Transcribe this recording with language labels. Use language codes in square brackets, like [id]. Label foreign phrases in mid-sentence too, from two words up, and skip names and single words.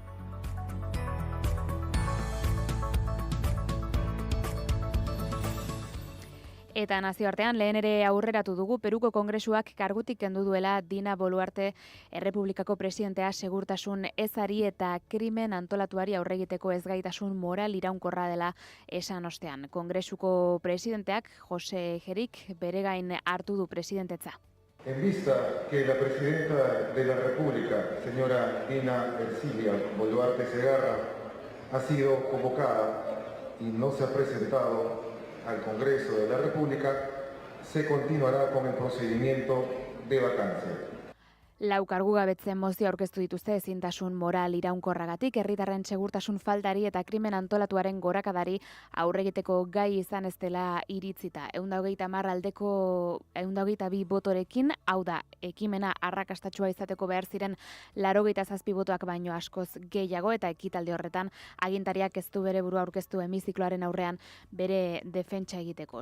[eu] Eta nazioartean lehen ere aurreratu dugu Peruko Kongresuak kargutik kendu duela Dina Boluarte Errepublikako presidentea segurtasun ezari eta krimen antolatuari aurregiteko ezgaitasun moral iraunkorra dela esan ostean. Kongresuko presidenteak Jose Gerik bere gain hartu du presidentetza. [es] En vista que la presidenta de la República, señora Dina Ercilia Boluarte Segarra, ha sido convocada y no se ha presentado, al Congreso de la República, se continuará con el procedimiento de vacancia. [eu] Lau kargugabetzen mozio aurkeztu dituzte ezintasun moral iraunkorragatik, herritarren segurtasun faltari eta krimen antolatuaren gorakadari aurre egiteko gai izan ez dela iritzita. 130 aldeko 122 botorekin, hau da, ekimena arrakastatsua izateko behar ziren 87 botoak baino askoz gehiago, eta ekitaldi horretan agintariak ez du bere burua aurkeztu hemizikloaren aurrean bere defentsa egiteko.